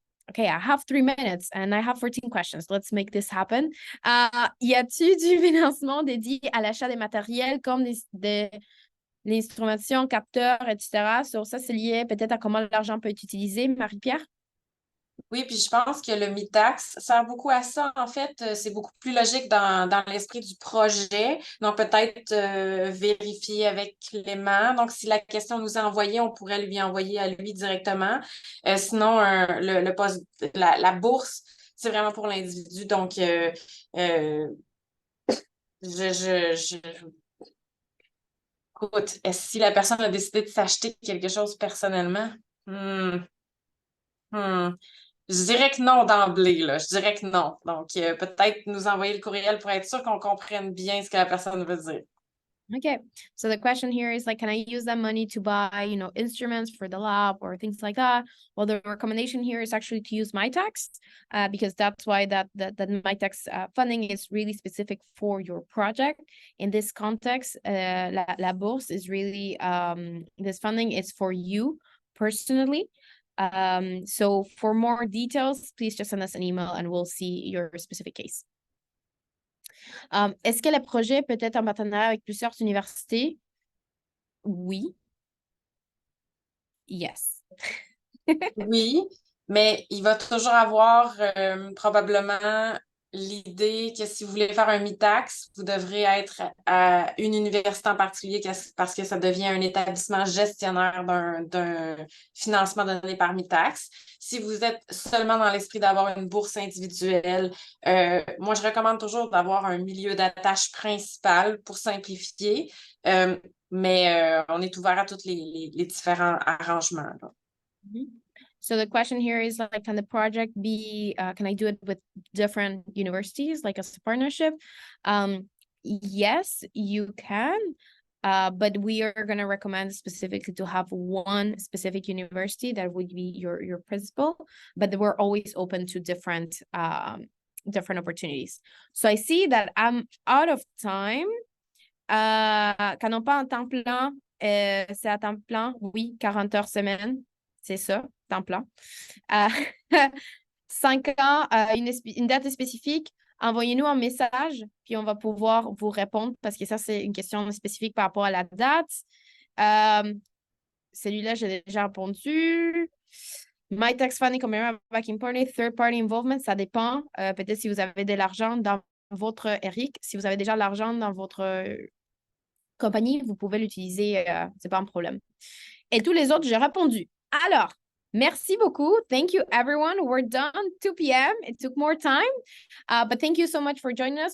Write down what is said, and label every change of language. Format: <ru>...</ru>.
<en>Okay, I have 3 minutes and I have 14 questions. Let's make this happen.</en> <fr>Y a-t-il du financement dédié à l'achat des matériels comme l'instrumentation, capteurs, etc. Sur ça, c'est lié peut-être à comment l'argent peut être utilisé, Marie-Pierre? Oui, puis je pense que le MITAX sert beaucoup à ça. En fait, c'est beaucoup plus logique dans l'esprit du projet. Donc, peut-être vérifier avec Clément. Donc, si la question nous est envoyée, on pourrait lui envoyer à lui directement. Sinon, le poste, la bourse, c'est vraiment pour l'individu. Donc, écoute, si la personne a décidé de s'acheter quelque chose personnellement, je dirais que non d'emblée, là. Je dirais que non. Donc, peut-être nous envoyer le courriel pour être sûr qu'on comprenne bien ce que la personne veut dire.</fr> <en>Okay, so the question here is like, can I use that money to buy, instruments for the lab or things like that? Well, the recommendation here is actually to use MyTax, because that's why that MyTax funding is really specific for your project. In this context,</en> <fr>la bourse</fr> <en>is really, this funding is for you personally. So for more details, please just send us an email and we'll see your specific case.</en> <fr>Est-ce que le projet peut être en partenariat avec plusieurs universités? Oui.</fr> <en>Yes.</en> <fr>Oui, mais il va toujours avoir probablement l'idée que si vous voulez faire un MITAX, vous devrez être à une université en particulier parce que ça devient un établissement gestionnaire d'un financement donné par MITAX. Si vous êtes seulement dans l'esprit d'avoir une bourse individuelle, moi, je recommande toujours d'avoir un milieu d'attache principal pour simplifier, mais on est ouvert à tous les différents arrangements, là.</fr> <en>So the question here is like, can the project be, can I do it with different universities, like as a partnership? Yes, you can, but we are going to recommend specifically to have one specific university that would be your principal, but we're always open to different opportunities. So I see that I'm out of time.</en> <fr>Canon pas en temps plein, c'est à temps plein, oui, 40 heures semaine. C'est ça, temps plein. 5 ans, une date spécifique, envoyez-nous un message, puis on va pouvoir vous répondre parce que ça, c'est une question spécifique par rapport à la date. Celui-là, j'ai déjà répondu.</fr> <en>MyTax funding, backing party, third party involvement,</en> <fr>ça dépend. Peut-être si vous avez de l'argent dans votre ERIC, si vous avez déjà de l'argent dans votre compagnie, vous pouvez l'utiliser, c'est pas un problème. Et tous les autres, j'ai répondu. Alors, merci beaucoup.</fr> <en>Thank you, everyone. We're done. 2 p.m. It took more time, but thank you so much for joining us.</en>